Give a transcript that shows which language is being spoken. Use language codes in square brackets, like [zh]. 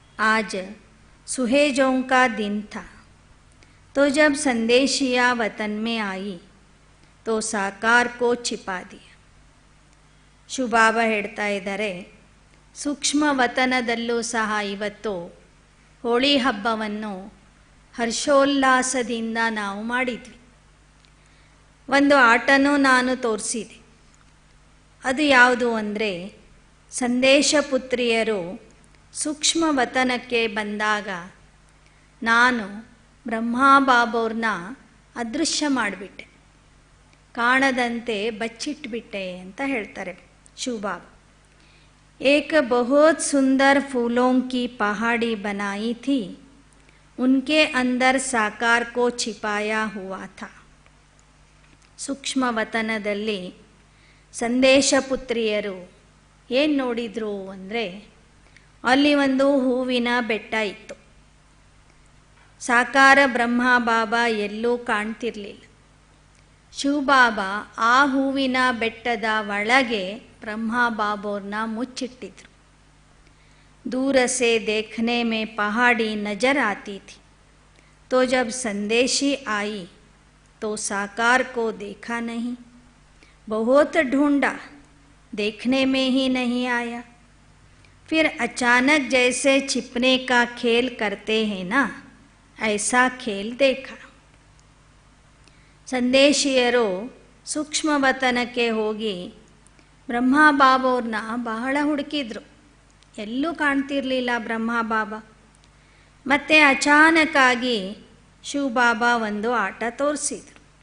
[hi] आज सुहेजों का दिन था, तो जब संदेशिया वतन में आई तो साकार को छिपा दिया. [kn] ಬಾಬಾ ಹೇಳ್ತಾ ಇದ್ದಾರೆ, ಸೂಕ್ಷ್ಮ ವತನದಲ್ಲೂ ಸಹ ಇವತ್ತು ಹೋಳಿ ಹಬ್ಬವನ್ನು ಹರ್ಷೋಲ್ಲಾಸದಿಂದ ನಾವು ಮಾಡಿದ್ವಿ. ಒಂದು ಆಟನೂ ನಾನು ತೋರಿಸಿದೆ. ಅದು ಯಾವುದು ಅಂದರೆ, ಸಂದೇಶ ಪುತ್ರಿಯರು ಸೂಕ್ಷ್ಮ ವತನಕ್ಕೆ ಬಂದಾಗ ನಾನು ಬ್ರಹ್ಮಾ ಬಾಬೋರ್ನ ಅದೃಶ್ಯ ಮಾಡಿಬಿಟ್ಟೆ, ಕಾಣದಂತೆ ಬಚ್ಚಿಟ್ಬಿಟ್ಟೆ ಅಂತ ಹೇಳ್ತಾರೆ ಶಿವಬಾಬಾ. [hi] एक बहुत सुंदर फूलों की पहाड़ी बनाई थी, उनके अंदर साकार को छिपाया हुआ था. [kn] ಸೂಕ್ಷ್ಮ ವತನದಲ್ಲಿ ಸಂದೇಶ ಪುತ್ರಿಯರು ಏನು ನೋಡಿದ್ರು ಅಂದರೆ, ಅಲ್ಲಿ ಒಂದು ಹೂವಿನ ಬೆಟ್ಟ ಇತ್ತು. ಸಾಕಾರ ಬ್ರಹ್ಮ ಬಾಬಾ ಎಲ್ಲೂ ಕಾಣ್ತಿರ್ಲಿಲ್ಲ. ಶಿವಬಾಬಾ ಆ ಹೂವಿನ ಬೆಟ್ಟದ ಒಳಗೆ ಬ್ರಹ್ಮ ಬಾಬೋರ್ನ ಮುಚ್ಚಿಟ್ಟಿದ್ರು. [hi] दूर से देखने में पहाड़ी नजर आती थी, तो जब संदेशी आई तो साकार को देखा नहीं, बहुत ढूंढा देखने में ही नहीं आया। फिर अचानक जैसे छिपने का खेल करते हैं ना, ऐसा खेल देखा। [kn] ಸಂದೇಶಿಯರು ಸೂಕ್ಷ್ಮವತನಕ್ಕೆ ಹೋಗಿ ಬ್ರಹ್ಮ ಬಾಬವ್ರನ್ನ ಬಹಳ ಹುಡುಕಿದ್ರು. ಎಲ್ಲೂ ಕಾಣ್ತಿರ್ಲಿಲ್ಲ ಬ್ರಹ್ಮ ಬಾಬಾ. ಮತ್ತೆ ಅಚಾನಕ್ಕಾಗಿ ಶಿವಬಾಬಾ ಒಂದು ಆಟ ತೋರಿಸಿದರು.